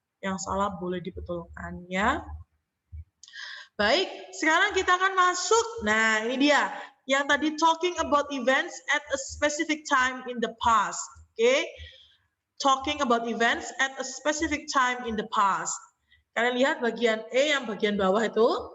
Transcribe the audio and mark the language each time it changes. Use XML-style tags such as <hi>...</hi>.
<id>Yang salah boleh dibetulkan ya. Baik, sekarang kita akan masuk. Nah, ini dia. Yang tadi</id> <en>talking about events at a specific time in the past. Oke. Talking about events at a specific time in the past.</en> <id>Kalian lihat bagian E yang bagian bawah itu.</id>